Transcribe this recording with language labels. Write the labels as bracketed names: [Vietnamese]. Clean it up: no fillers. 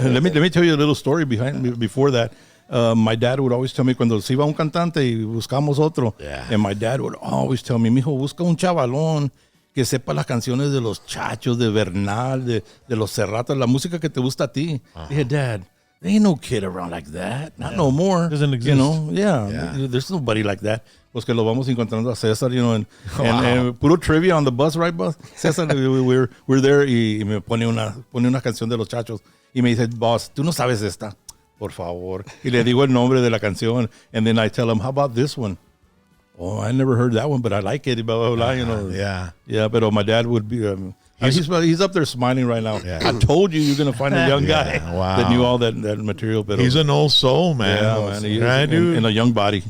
[English] Let me tell you a little story before that. My dad would always tell me [Spanish] cuando se iba un cantante y buscamos otro. [English] Yeah. And my dad would always tell me, [Spanish] mijo, busca un chavalón que sepa las canciones de los Chachos, de Bernal, de los Serrata, la música que te gusta a ti. [English] Dije, Dad, there ain't no kid around like that. Not no more. Doesn't exist. You know, there's nobody like that. [Spanish] Pues que lo vamos encontrando a César, you know, and puro trivia on the bus, right, bus? César, [English] we're there [Spanish] y me pone una canción de los Chachos y me dice, boss, tú no sabes esta, por favor. Y le digo el nombre de la canción, [English] and then I tell him, how about this one? Oh, I never heard that one, but I like it, blah, blah, blah, you know. Yeah, but my dad would be, he's up there smiling right now. Yeah. I told you you're going to find a young guy that knew all that material. But He's an old soul, man. Yeah, man. He is, right, dude? in a young body.